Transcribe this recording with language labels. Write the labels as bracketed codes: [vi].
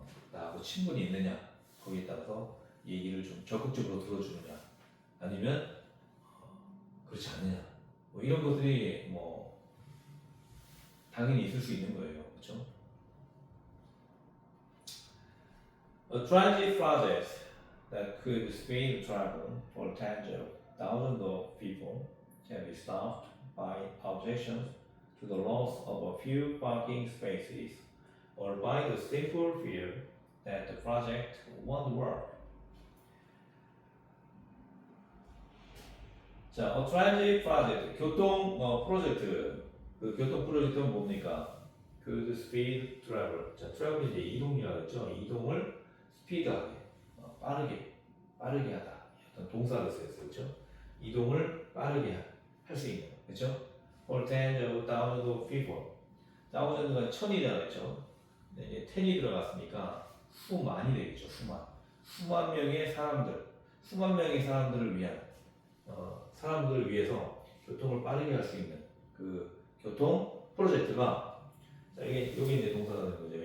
[ko] 나하고 친분이 있느냐 거기에 따라서 얘기를 좀 적극적으로 들어주느냐 아니면 그렇지 않느냐 뭐 이런 것들이 뭐 당연히 있을 수 있는 거예요, 그렇죠? [en] A transit project that could speed travel for tens of thousands of people can be stopped by objections to the loss of a few parking spaces or by the simple fear that the project won't work. [ko] 자, [en] a transit project, [ko] 교통 프로젝트. 그 교통 프로젝트는 뭡니까? [en] 그 speed travel. [ko] 자, travel이 이제 이동이라고 했죠. 이동을 스피드하게, 빠르게 하다. 어떤 동사를 쓰였어요, 그렇죠? 이동을 빠르게 할 수 있는, 그렇죠? [en] For tens of thousands of people. [ko] thousand가 천이잖아요, 그렇죠? 네, 이제 ten이 들어갔으니까 수만이 되겠죠, 수만 명의 사람들을 위한 사람들을 위해서 교통을 빠르게 할 수 있는 그 교통 프로젝트가 자, 이게 여기 이제 동사가 되는 거죠.